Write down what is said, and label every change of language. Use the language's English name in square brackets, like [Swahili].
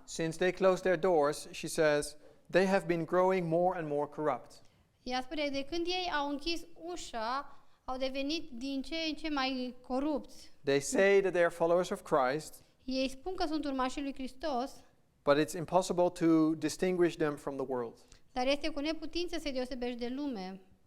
[English] Since they closed their doors, she says, they have been growing more and more corrupt. [Romanian] Ea spune, de când ei au închis ușa, au devenit din ce în ce mai corupți. [English] They say that they are followers of Christ, [Romanian] Ei spun că sunt urmașii lui Hristos, [English] but it's impossible to distinguish them from the world. [Romanian] dar este cu neputință să se deosebești de lume.